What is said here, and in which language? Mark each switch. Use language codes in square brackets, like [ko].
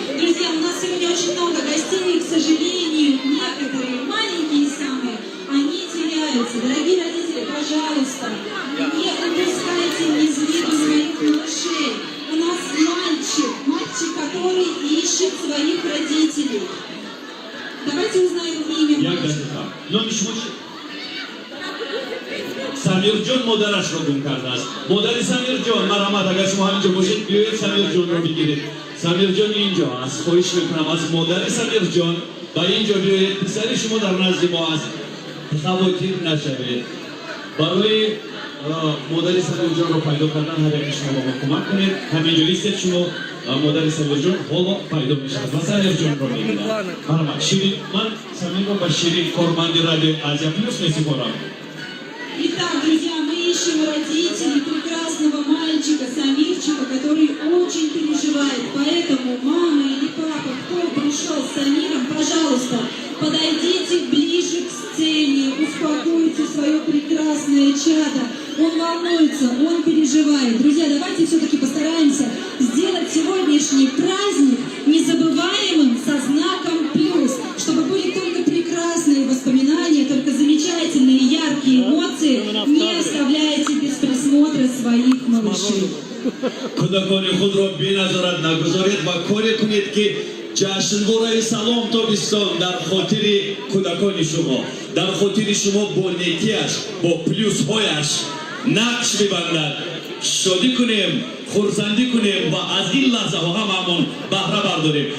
[ru] Друзья, у нас сегодня очень много гостей, и, к сожалению, некоторые маленькие самые, они теряются. Дорогие родители, пожалуйста, не упускайте из виду своих малышей. У нас мальчик, который ищет своих родителей. Давайте узнаем имя мальчика. [tg] Самирҷон модарашро гум кардааст. Модари Самирҷон, марҳамат, агар шумо ҳаминҷо бошед, биёед Самирҷонро бигиред. Самирҷон инҷо аст. хоҳиш мекунам аз модари Самирҷон ба инҷо биёед. писари шумо дар назди мо аст. хавотир нашавед. барои модари Самирҷонро пайдо кардан ҳар яке шумо ба мо кӯмак кунед. ҳаминҷо истед шумо модари Самирҷон ҳоло пайдо мешавад ва Самирҷонро мегирад. марҳамат. Ширин, ман Самирро ба Ширин, корманди радио Азия Плюс месипорам. [ru] Итак, друзья, мы ищем родителей прекрасного мальчика, Самирчика, который очень переживает. Поэтому мама или папа, кто пришел с Самиром, пожалуйста, подойдите ближе к сцене, успокойте свое прекрасное чадо. Он волнуется, он переживает. Друзья, давайте все-таки постараемся сделать сегодняшний праздник незабываемым со знаком плюс, чтобы были только прекрасные воспоминания, только замечательные, яркие эмоции. Не оставляйте без просмотра своих малышей. [fa] کودکان خود را بی‌نظارت نگذارید و کاری کنید که جشنواره سلام تابستان در خاطر کودکان شما، در خاطر شما با نیکیش، با پلیوس هایش نقش ببندد. شادی کنیم، خورسندی کنیم و از این لحظه ها هممون بهره برداریم.